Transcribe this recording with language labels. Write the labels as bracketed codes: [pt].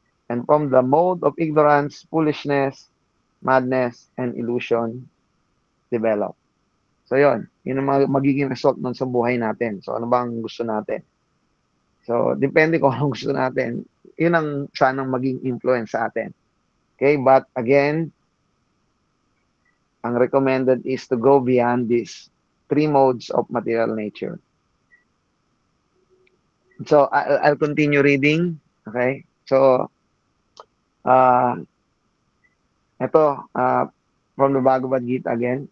[en] And from the mode of ignorance, foolishness, madness, and illusion develop. [tl] So, yun ang magiging result nun sa buhay natin. So, ano bang gusto natin? So, depende kung anong gusto natin. Yun ang sanang maging influence sa atin. Okay? [en] But again, ang recommended is to go beyond these three modes of material nature. So, I'll continue reading. Okay? So, ito, from the Bhagavad Gita again.